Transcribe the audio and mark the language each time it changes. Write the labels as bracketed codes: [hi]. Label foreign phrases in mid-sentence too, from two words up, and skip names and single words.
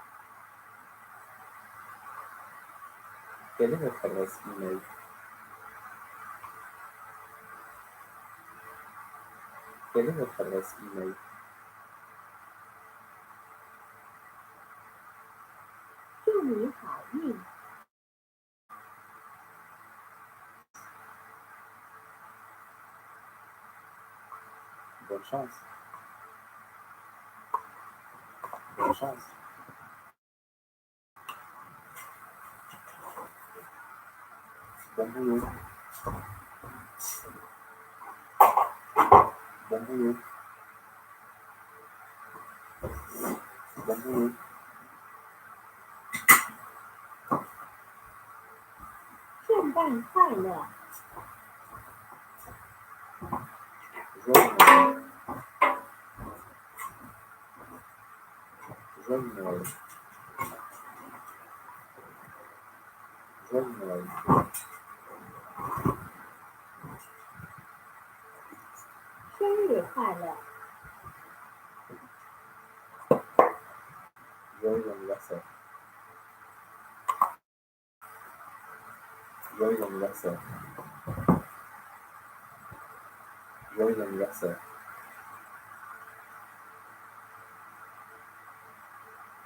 [fr] Quelle est votre adresse email? Quelle est votre adresse email? [zh] 祝你好运。 [fr] Bonne chance. Bonne chance. Bon boulot. Bon boulot. Bon boulot. [zh] 圣诞快乐！ [fr] Joyeux Noël. Joyeux Noël. Joyeux Noël. [zh] 生日快乐！ [fr] Joyeux anniversaire. Joyeux anniversaire. Joyeux anniversaire.